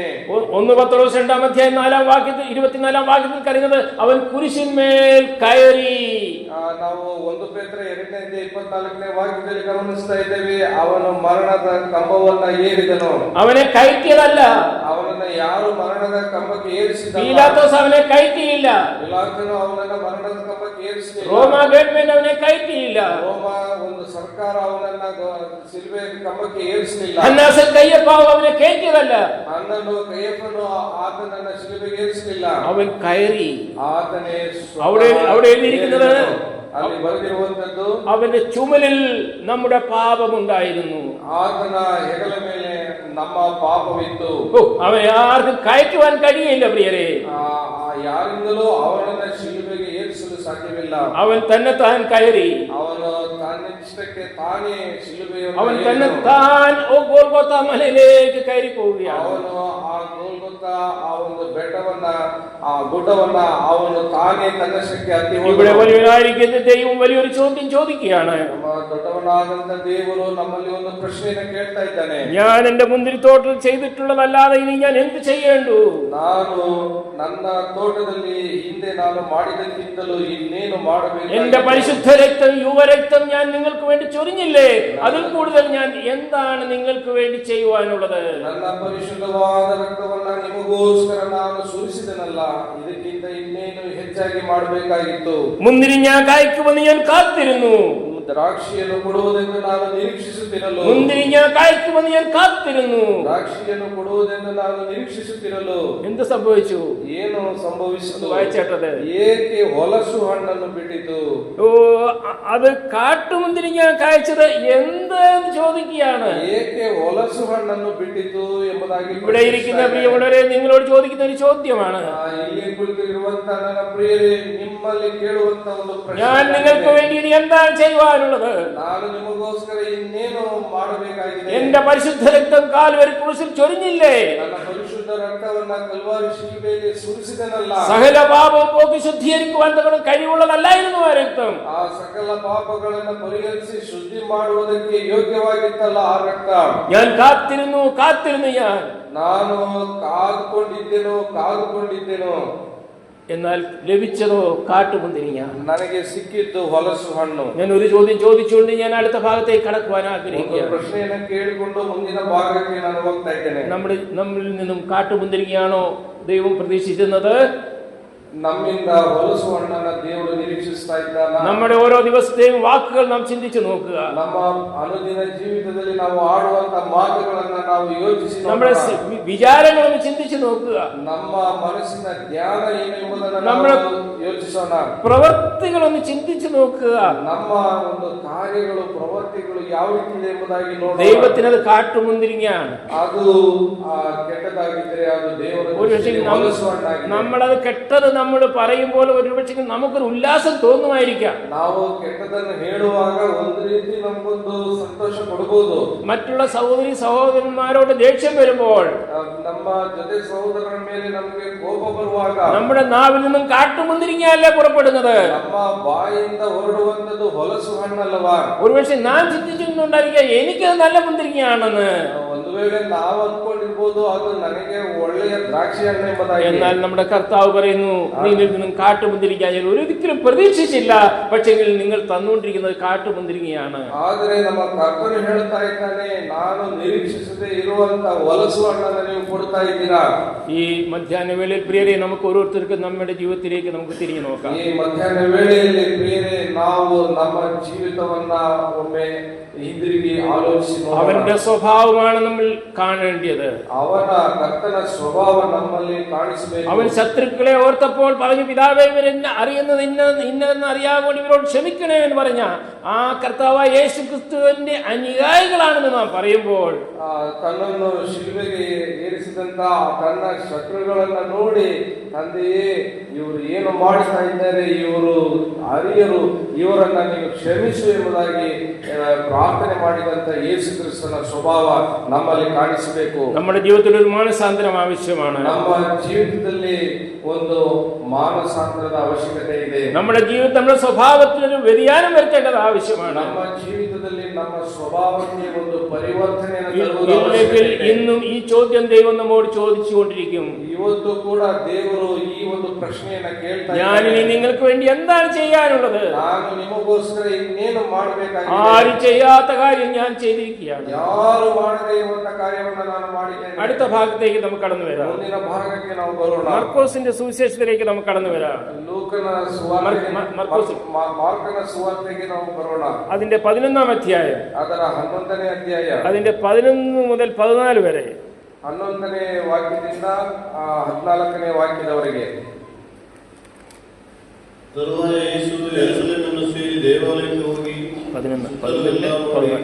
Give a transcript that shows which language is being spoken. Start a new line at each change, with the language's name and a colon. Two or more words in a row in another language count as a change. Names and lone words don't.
Malayalam: 1 പത്രോസ് 2-ാം അധ്യായം 4-ാം വാക്യത്തിൽ 24-ാം വാക്യത്തിൽ കരുതുന്നത്, അവൻ കുരിശിന്മേൽ കയറി.
Kannada: ನಾವು 1 ಪೇತ್ರ 2ನೇ ಅಧ್ಯಾಯ 24ನೇ ವಾಕ್ಯದಲ್ಲಿ ಗಮನಿಸ್ತಾ ಇದ್ದೇವೆ, ಅವನು ಮರಣದ ಕಂಬವನ್ನ ಏರಿದನು.
Malayalam: അവനെ കയറ്റിയതല്ല,
Kannada: ಅವನನ್ನ ಯಾರು ಮರಣದ ಕಂಬಕ್ಕೆ ಏರಿಸಿದ?
Malayalam: പീലാത്തോസ് അവനെ കയറ്റിയില്ല.
Kannada: ಪಿಲಾತನು ಅವನನ್ನ ಮರಣದ ಕಂಬಕ್ಕೆ ಏರಿಸಲಿಲ್ಲ.
Malayalam: റോമ ഗവൺമെന്റ് അവനെ കയറ്റിയില്ല.
Kannada: ರೋಮ ಒಂದು ಸರ್ಕಾರ ಅವನನ್ನ ಶಿಲುಬೆ ಕಂಬಕ್ಕೆ ಏರಿಸಲಿಲ್ಲ.
Malayalam: അന്നാസൻ കയ്യപ്പാവ് അവനെ കയറ്റിയതല്ല,
Kannada: ಅನ್ನನು ಕಯ್ಯಪ್ಪನು ಆತನನ್ನ ಶಿಲುಬೆಗೆ ಏರಿಸಲಿಲ್ಲ,
Malayalam: അവൻ കയറി.
Kannada: ಆತನೇ
Malayalam: അവിടെ എഴുതിയിരിക്കുന്നത്,
Kannada: ಅಲ್ಲಿ ಬರೆದಿರುವಂತದ್ದು,
Malayalam: അവന്റെ ചുമലിൽ നമ്മുടെ പാപമുണ്ടായിരുന്നു.
Kannada: ಆತನ ಹೆಗಲ ಮೇಲೆ ನಮ್ಮ ಪಾಪವಿತ್ತು.
Malayalam: അവനെ ആർക്കും കയറ്റുവാൻ കഴിയില്ല പ്രിയരെ.
Kannada: ಯಾರಿಂದಲೂ ಅವನನ್ನ ಶಿಲುಬೆಗೆ ಏರಿಸಲು ಸಾಧ್ಯವಿಲ್ಲ.
Malayalam: അവൻ തന്നെ താൻ കയറി.
Kannada: ಅವನು ತನ್ನಿಷ್ಟಕ್ಕೆ ತಾನೇ ಶಿಲುಬೆಯನ್ನು
Malayalam: അവൻ തന്നെ താൻ ഗോൽഗോഥ മലയിലേക്ക് കയറി പോവുകയാണ്.
Kannada: ಅವನು ಆ ಗೋಲ್ಗೊಥಾ ಆ ಒಂದು ಬೆಟ್ಟವನ್ನ, ಆ ಗುಡ್ಡವನ್ನ ಅವನು ತಾನೇ ತನ್ನಷ್ಟಕ್ಕೆ ಹತ್ತಿ
Malayalam: ഇവിടെ വലിയവനായിരിക്കുന്ന ദൈവം വലിയൊരു ചോദ്യം ചോദിക്കുകയാണ്.
Kannada: ನಮ್ಮ ದೊಡ್ಡವನಾದಂತ ದೇವರು ನಮ್ಮಲ್ಲಿ ಒಂದು ಪ್ರಶ್ನೆಯನ್ನು ಕೇಳ್ತಾ ಇದ್ದಾನೆ.
Malayalam: ഞാൻ എന്റെ മുന്തിരിത്തോട്ടത്തിൽ ചെയ്തിട്ടുള്ളതല്ലാതെ ഇനി ഞാൻ എന്ത് ചെയ്യേണ്ടു?
Kannada: ನಾನು ನನ್ನ ತೋಟದಲ್ಲಿ ಹಿಂದೆ ನಾನು ಮಾಡಿದಕ್ಕಿಂತಲೂ ಇನ್ನೇನು ಮಾಡಬೇಕು?
Malayalam: എന്റെ പരിശുദ്ധ രക്തം, യുവരക്തം ഞാൻ നിങ്ങൾക്ക് വേണ്ടി ചൊരിഞ്ഞില്ലേ? അതിൽ കൂടുതൽ ഞാൻ എന്താണ് നിങ്ങൾക്ക് വേണ്ടി ചെയ്യുവാനുള്ളത്?
Kannada: ನನ್ನ ಪರಿಶುದ್ಧವಾದ ರಕ್ತವನ್ನ ನಿಮಗೋಸ್ಕರ ನಾನು ಸುರಿಸಿದನಲ್ಲ, ಇದಕ್ಕಿಂತ ಇನ್ನೇನು ಹೆಚ್ಚಾಗಿ ಮಾಡಬೇಕಾಗಿತ್ತು.
Malayalam: മുന്തിരിങ്ങ കായ്ക്കുമെന്ന് ഞാൻ കാത്തിരുന്നു.
Kannada: ದ್ರಾಕ್ಷಿಯನ್ನು ಕೊಡುವುದೆಂದು ನಾನು ನಿರೀಕ್ಷಿಸುತ್ತಿರಲು,
Malayalam: മുന്തിരിങ്ങ കായ്ക്കുമെന്ന് ഞാൻ കാത്തിരുന്നു.
Kannada: ದ್ರಾಕ್ಷಿಯನ್ನು ಕೊಡುವುದೆಂದು ನಾನು ನಿರೀಕ್ಷಿಸುತ್ತಿರಲು
Malayalam: എന്ത് സംഭവിച്ചു?
Kannada: ಏನು ಸಂಭವಿಸಿತು?
Malayalam: വായിച്ചേട്ടത്,
Kannada: ಏಕೆ ಹೊಲಸು ಹಣ್ಣನ್ನು ಬಿಟ್ಟಿತು?
Malayalam: ഓ, അത് കാട്ടുമുന്തിരിങ്ങ കായ്ച്ചത് എന്ത് ചോദിക്കുകയാണ്.
Kannada: ಏಕೆ ಹೊಲಸು ಹಣ್ಣನ್ನು ಬಿಟ್ಟಿತು ಎಂಬುದಾಗಿ
Malayalam: ഇവിടെ ഇരിക്കുന്ന പ്രിയമുള്ളവരെ, നിങ്ങളോട് ചോദിക്കുന്ന ഒരു ചോദ്യമാണ്.
Kannada: ಇಲ್ಲಿ ಕುಳಿತು ಕೇಳುವಂತ ನನ್ನ ಪ್ರಿಯರೇ, ನಿಮ್ಮಲ್ಲಿ ಕೇಳುವಂತ ಒಂದು
Malayalam: ഞാൻ നിങ്ങൾക്ക്
Kannada: ಪ್ರಶ್ನೆ,
Malayalam: വേണ്ടി ഇനി എന്താണ് ചെയ്യുവാനുള്ളത്?
Kannada: ನಾನು ನಿಮಗೋಸ್ಕರ ಇನ್ನೇನು ಮಾಡಬೇಕಾಗಿದೆ?
Malayalam: എന്റെ പരിശുദ്ധ രക്തം കാൽവരി ക്രൂശിൽ ചൊരിഞ്ഞില്ലേ?
Kannada: ನನ್ನ ಪರಿಶುದ್ಧ ರಕ್ತವನ್ನ ಕಲ್ವಾರಿ ಶಿಲುಬೆಯಲ್ಲಿ ಸುರಿಸಿದನಲ್ಲ.
Malayalam: സകല പാപവും പോക്കി ശുദ്ധീകരിക്കുവാൻ തക്കണം കഴിവുള്ളതല്ലായിരുന്നു ആ രക്തം.
Kannada: ಆ ಸಕಲ ಪಾಪಗಳನ್ನು ಪರಿಹರಿಸಿ ಶುದ್ಧಿ ಮಾಡುವುದಕ್ಕೆ ಯೋಗ್ಯವಾಗಿತ್ತಲ್ಲ ಆ ರಕ್ತ.
Malayalam: ഞാൻ കാത്തിരുന്നു
Kannada: ನಾನು ಕಾದುಕೊಂಡಿದ್ದೆನೋ
Malayalam: എന്നാൽ ലഭിച്ചതോ കാട്ടുമുന്തിരിങ്ങ.
Kannada: ನನಗೆ ಸಿಕ್ಕಿದ್ದು ಹೊಲಸು ಹಣ್ಣು.
Malayalam: ഞാൻ ഒരു ചോദ്യം ചോദിച്ചുകൊണ്ട് ഞാൻ അടുത്ത ഭാഗത്തേക്ക് കടക്കുവാൻ ആഗ്രഹിക്കുകയാണ്.
Kannada: ಪ್ರಶ್ನೆಯನ್ನು ಕೇಳಿಕೊಂಡು ಮುಂದಿನ ಭಾಗಕ್ಕೆ ನಾನು ಹೋಗ್ತಾ ಇದ್ದೇನೆ.
Malayalam: നമ്മളിൽ നിന്നും കാട്ടുമുന്തിരിങ്ങയാണോ ദൈവം പ്രതീക്ഷിക്കുന്നത്?
Kannada: ನಮ್ಮಿಂದ ಹೊಲಸು ಹಣ್ಣನ್ನ ದೇವರು ನಿರೀಕ್ಷಿಸ್ತಾ ಇದ್ದಾನ?
Malayalam: നമ്മുടെ ഓരോ ദിവസത്തെയും വാക്കുകൾ നാം ചിന്തിച്ചു നോക്കുക.
Kannada: ನಮ್ಮ ಅನುದಿನ ಜೀವಿತದಲ್ಲಿ ನಾವು ಆಡುವಂತ ಮಾತುಗಳನ್ನ ನಾವು ಯೋಚಿಸಿ
Malayalam: നമ്മുടെ വിചാരങ്ങളൊന്ന് ചിന്തിച്ചു നോക്കുക.
Kannada: ನಮ್ಮ ಮನಸ್ಸಿನ ಧ್ಯಾನ ಏನು ಎಂಬುದನ್ನು
Malayalam: നമ്മുടെ
Kannada: ಯೋಚಿಸೋಣ.
Malayalam: പ്രവൃത്തികളൊന്ന് ചിന്തിച്ചു നോക്കുക.
Kannada: ನಮ್ಮ ಒಂದು ಕಾರ್ಯಗಳು ಪ್ರವೃತ್ತಿಗಳು ಯಾವ ರೀತಿ ಇದೆ ಎಂಬುದಾಗಿ ನೋಡೋಣ.
Malayalam: ദൈവത്തിന് അത് കാട്ടുമുന്തിരിങ്ങയാണ്.
Kannada: ಅದು ಕೆಟ್ಟದಾಗಿದ್ದರೆ ಅದು ದೇವರ
Malayalam: ഒരുപക്ഷെ നമ്മളത് കെട്ടത് നമ്മൾ പറയുമ്പോൾ ഒരുപക്ഷെ നമുക്കൊരു ഉല്ലാസം തോന്നുമായിരിക്കാം.
Kannada: ನಾವು ಕೆಟ್ಟದನ್ನು ಹೇಳುವಾಗ ಒಂದು ರೀತಿ ನಮಗೊಂದು ಸಂತೋಷ ಕೊಡಬಹುದು.
Malayalam: മറ്റുള്ള സഹോദരി സഹോദരന്മാരോട് ദേഷ്യം വരുമ്പോൾ,
Kannada: ನಮ್ಮ ಜೊತೆ ಸಹೋದರರ ಮೇಲೆ ನಮಗೆ ಕೋಪ ಬರುವಾಗ
Malayalam: നമ്മുടെ നാവിൽ നിന്നും കാട്ടുമുന്തിരിങ്ങയല്ലേ പുറപ്പെടുന്നത്?
Kannada: ನಮ್ಮ ಬಾಯಿಂದ ಹೊರಡುವಂತದ್ದು ಹೊಲಸು ಹಣ್ಣಲ್ಲವಾ?
Malayalam: ഒരുപക്ഷെ നാം ചിന്തിച്ചിട്ടുണ്ടായിരിക്കാം എനിക്കത് നല്ല മുന്തിരിങ്ങയാണെന്ന്.
Kannada: ಒಂದು ವೇಳೆ ನಾವು ಅಂದ್ಕೊಂಡಿರ್ಬೋದು ಅದು ನನಗೆ ಒಳ್ಳೆಯ ದ್ರಾಕ್ಷಿ ಹಣ್ಣು ಎಂಬುದಾಗಿ.
Malayalam: എന്നാൽ നമ്മുടെ കർത്താവ് പറയുന്നു, നിന്നിൽ നിന്നും കാട്ടുമുന്തിരിങ്ങ ഞാൻ ഒരിക്കലും പ്രതീക്ഷിച്ചില്ല, പക്ഷേ നിങ്ങൾ തന്നുകൊണ്ടിരിക്കുന്നത് കാട്ടുമുന്തിരിങ്ങയാണ്.
Kannada: ಆದರೆ ನಮ್ಮ ಕರ್ತನು ಹೇಳ್ತಾ ಇದ್ದಾನೆ, ನಾನು ನಿರೀಕ್ಷಿಸದೆ ಇರುವಂತ ಹೊಲಸು ಹಣ್ಣನ್ನು ನೀವು ಕೊಡ್ತಾ ಇದ್ದೀರಾ.
Malayalam: ഈ മധ്യാഹ്ന വേളയിൽ പ്രിയരെ, നമുക്ക് ഓരോരുത്തർക്കും നമ്മുടെ ജീവിതത്തിലേക്ക് നമുക്ക് തിരിഞ്ഞു നോക്കാം.
Kannada: ಈ ಮಧ್ಯಾಹ್ನ ವೇಳೆಯಲ್ಲಿ ಪ್ರಿಯರೇ, ನಾವು ನಮ್ಮ ಜೀವಿತವನ್ನ ಒಮ್ಮೆ ಹಿಂದಿರುಗಿ ಆಲೋಚಿಸಿ
Malayalam: അവന്റെ സ്വഭാവമാണ് നമ്മൾ കാണേണ്ടത്.
Kannada: ಅವನ ಕರ್ತನ ಸ್ವಭಾವ ನಮ್ಮಲ್ಲಿ ಕಾಣಿಸಬೇಕು.
Malayalam: അവൻ ശത്രുക്കളെ ഓർത്തപ്പോൾ പറഞ്ഞു, പിതാവേ ഇവരെന്നെ അറിയുന്നത് ഇന്നതെന്ന് അറിയാൻ ഇവരോട് ക്ഷമിക്കണേ എന്ന് പറഞ്ഞ ആ കർത്താവായ യേശു ക്രിസ്തുവിന്റെ അനുയായികളാണെന്ന് നാം പറയുമ്പോൾ,
Kannada: ತನ್ನನ್ನು ಶಿಲುಬೆಗೆ ಏರಿಸಿದಂತ ತನ್ನ ಶತ್ರುಗಳನ್ನ ನೋಡಿ, ತಂದೆಯೇ ಇವರು ಏನು ಮಾಡ್ತಾ ಇದ್ದಾರೆ, ಇವರು ಅರಿಯರು, ಇವರನ್ನ ನೀವು ಕ್ಷಮಿಸು ಎಂಬುದಾಗಿ ಪ್ರಾರ್ಥನೆ ಮಾಡಿದಂತ ಯೇಸು ಕ್ರಿಸ್ತನ ಸ್ವಭಾವ ನಮ್ಮಲ್ಲಿ ಕಾಣಿಸಬೇಕು.
Malayalam: നമ്മുടെ ജീവിതത്തിൽ ഒരു മാനസാന്തരം ആവശ്യമാണ്.
Kannada: ನಮ್ಮ ಜೀವಿತದಲ್ಲಿ ಒಂದು ಮಾನಸಾಂತರದ ಅವಶ್ಯಕತೆ ಇದೆ.
Malayalam: നമ്മുടെ ജീവിതത്തിൽ നമ്മുടെ സ്വഭാവത്തിൽ ഒരു വ്യതിയാനം വരുത്തേണ്ടത് ആവശ്യമാണ്.
Kannada: ನಮ್ಮ ಜೀವಿತದಲ್ಲಿ ನಮ್ಮ ಸ್ವಭಾವಕ್ಕೆ ಒಂದು ಪರಿವರ್ತನೆಯನ್ನು ತರುವುದು
Malayalam: ഇല്ലെങ്കിൽ
Kannada: ಅವಶ್ಯಕತೆ ಇದೆ.
Malayalam: ഇന്നും ಈ ചോദ്യം ദൈവം നമ്മോട് ചോദിച്ചുകൊണ്ടിരിക്കും.
Kannada: ಇವತ್ತು ಕೂಡ ದೇವರು ಈ ಒಂದು ಪ್ರಶ್ನೆಯನ್ನ ಕೇಳ್ತಾ
Malayalam: ഞാനിനി
Kannada: ಇದ್ದಾರೆ.
Malayalam: നിങ്ങൾക്ക് വേണ്ടി എന്താണ് ചെയ്യാനുള്ളത്?
Kannada: ನಾನು ನಿಮಗೋಸ್ಕರ ಇನ್ನೇನು ಮಾಡಬೇಕಾಗಿದೆ?
Malayalam: ആരും ചെയ്യാത്ത കാര്യം ഞാൻ ചെയ്തിരിക്കുകയാണ്.
Kannada: ಯಾರು ಮಾಡದೇ ಇರುವಂತ ಕಾರ್ಯವನ್ನ ನಾನು ಮಾಡಿದ್ದೇನೆ.
Malayalam: അടുത്ത ഭാഗത്തേക്ക് നമുക്ക് കടന്നു വരാം.
Kannada: ಮುಂದಿನ ಭಾಗಕ್ಕೆ ನಾವು ಬರೋಣ.
Malayalam: മർക്കോസിന്റെ സുവിശേഷത്തിലേക്ക് നമുക്ക് കടന്നു വരാം.
Kannada: ಲೂಕನ ಸುವಾರ್ತೆಗೆ ಮಾರ್ಕನ ಸುವಾರ್ತೆಗೆ ನಾವು ಬರೋಣ.
Malayalam: അതിന്റെ 11-ാം അധ്യായം,
Kannada: ಅದರ 11ನೇ ಅಧ್ಯಾಯ,
Malayalam: അതിന്റെ 11 മുതൽ 14 വരെ.
Kannada: 11ನೇ ವಾಕ್ಯದಿಂದ 14ನೇ ವಾಕ್ಯದವರೆಗೆ. ತರುವಾಯ ಯೇಸು ಯೆರೂಸಲೇಮನ್ನು ಸೇರಿ ದೇವಾಲಯಕ್ಕೆ ಹೋಗಿ 11